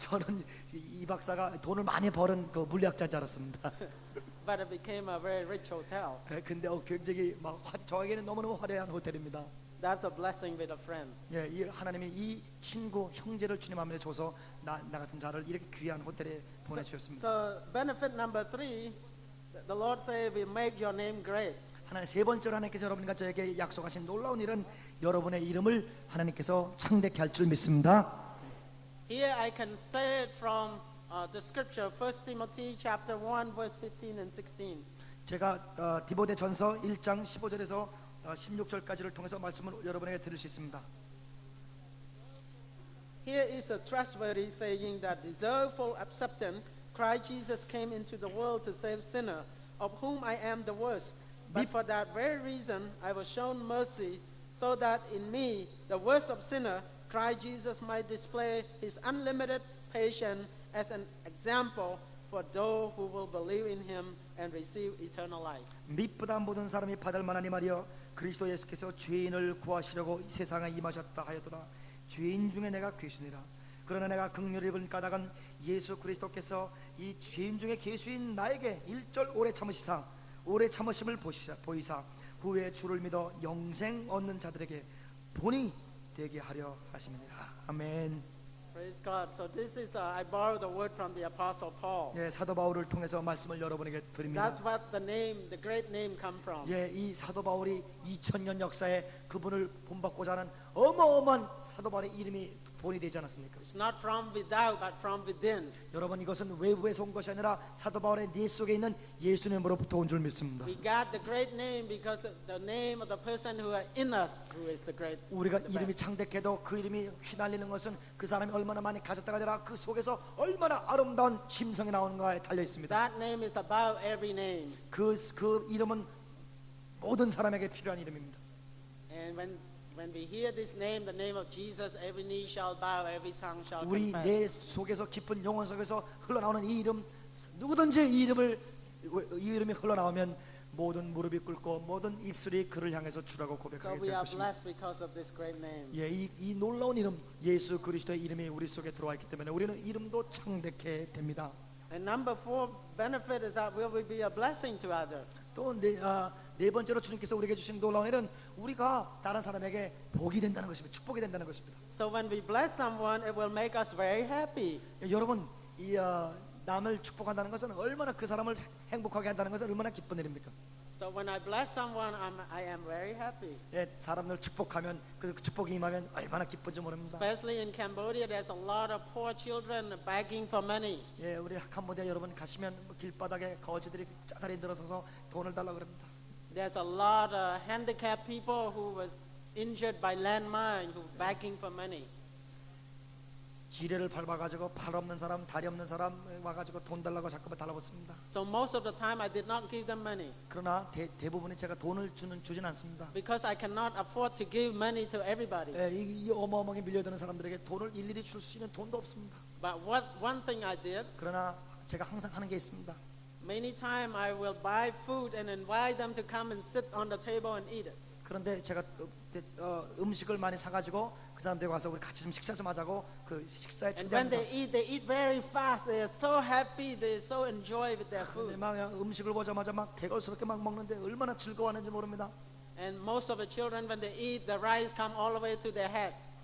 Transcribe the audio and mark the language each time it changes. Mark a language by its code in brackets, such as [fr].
[ko] 저는 이 박사가 돈을 많이 버는 그 물리학자인 줄 알았습니다. [en] But it became a very rich hotel. [ko] 근데 굉장히 막 저에게는 너무너무 화려한 호텔입니다. [en] That's a blessing with a friend. [ko] 예, 이 하나님이 이 친구 형제를 주님 앞에 줘서 나 같은 자를 이렇게 귀한 호텔에 보내주셨습니다. [en] So benefit number 3, the Lord said, "We make your name great." [ko] 하나님 세 번째로 하나님께서 여러분과 저에게 약속하신 놀라운 일은 여러분의 이름을 하나님께서 창대케 할 줄 믿습니다. [en] Here I can say it from the scripture, 1 Timothy chapter 1, verse 15 and 16. [ko] 제가 디모데 전서 1장 15절에서 16절까지를 통해서 말씀을 여러분에게 드릴 수 있습니다. [en] Here is a trustworthy saying that deserve full acceptance. Christ Jesus came into the world to save sinners, of whom I am the worst. But for that very reason, I was shown mercy, so that in me, the worst of sinners, Christ Jesus might display his unlimited patience as an example for those who will believe in him and receive eternal life. [ko] 밑보다 모든 사람이 받을 만하니 말이여 그리스도 예수께서 죄인을 구하시려고 이 세상에 임하셨다 하였도다. 죄인 중에 내가 괴수니라. 그러나 내가 긍휼을 입은 까닭은 예수 그리스도께서 이 죄인 중에 괴수인 나에게 일절 오래 참으심을 보이사 후에 주를 믿어 영생 얻는 자들에게 본이 되게 하려 하심이니라. 아멘. [en] Praise God. So this is, I borrowed the word from the Apostle Paul. [ko] 예, 사도 바울을 통해서 말씀을 여러분에게 드립니다. [en] That's what the name, the great name come from. [ko] 예, 이 사도 바울이 2000년 역사에 그분을 본받고자 하는 어마어마한 사도 바울의 이름이 본이 되지 않았습니까? [en] It's not from without, but from within. [ko] 여러분 이것은 외부에서 온 것이 아니라 사도 바울의 내 속에 있는 예수님으로부터 온 줄 믿습니다. [en] We got the great name because the name of the person who are in us, who is the great. [ko] 우리가 이름이 창대해도 그 이름이 휘날리는 것은 그 사람이 얼마나 많이 가졌다가 아니라 그 속에서 얼마나 아름다운 심성이 나오는가에 달려 있습니다. [en] That name is above every name. [ko] 그 이름은 모든 사람에게 필요한 이름입니다. [en] And when we hear this name, the name of Jesus, every knee shall bow, every tongue shall [ko] 우리 [en] confess. [ko] 내 속에서 깊은 영혼 속에서 흘러나오는 이 이름, 누구든지 이 이름이 흘러나오면 모든 무릎이 꿇고 모든 입술이 그를 향해서 주라고 [en] So [ko] 고백하게 [en] we [ko] 될 [en] are [ko] 것입니다. [en] blessed because of this great name. [ko] 예, 이 놀라운 이름 예수 그리스도의 이름이 우리 속에 들어와 있기 때문에 우리는 이름도 창대케 됩니다. [en] And number 4 benefit is that we will be a blessing to others. [ko] 또 네 번째로 주님께서 우리에게 주신 놀라운 일은 우리가 다른 사람에게 복이 된다는 것입니다. 축복이 된다는 것입니다. [en] So when we bless someone, it will make us very happy. [ko] 예, 여러분 이 남을 축복한다는 것은 얼마나 그 사람을 행복하게 한다는 것은 얼마나 기쁜 일입니까? [en] So when I bless someone, I am very happy. [ko] 예, 사람을 축복하면 그 축복이 임하면 얼마나 기쁜지 모릅니다. [en] Especially in Cambodia, there's a lot of poor children begging for money. [ko] 예, 우리 캄보디아 여러분 가시면 길바닥에 거지들이 짜다리 들어서서 돈을 달라고 그럽니다. [en] There's a lot of handicapped people who was injured by landmine who begging for money. [ko] 지뢰를 밟아가지고 팔 없는 사람, 다리 없는 사람 와가지고 돈 달라고 자꾸만 달라붙습니다. [en] So most of the time I did not give them money [ko] 그러나 대부분이 제가 돈을 주진 않습니다. [en] because I cannot afford to give money to everybody. [ko] 예, 이 어마어마하게 밀려드는 사람들에게 돈을 일일이 줄 수 있는 돈도 없습니다. [en] But one thing I did, [ko] 그러나 제가 항상 하는 게 있습니다. [en] many times I will buy food and invite them to come and sit on the table and eat it. [ko] 그런데 제가 음식을 많이 사가지고 그 사람들이 와서 우리 같이 좀 식사 좀 하자고 그 식사에 [en] And when [ko] 초대합니다. [en] they eat very fast. They are so happy. They so enjoy with their [ko] 근데 [en] food. [ko] 막 음식을 보자마자 막 개걸스럽게 막 먹는데 얼마나 즐거워하는지 모릅니다. [en] And most of the children, when they eat, the rice come all the way to their head.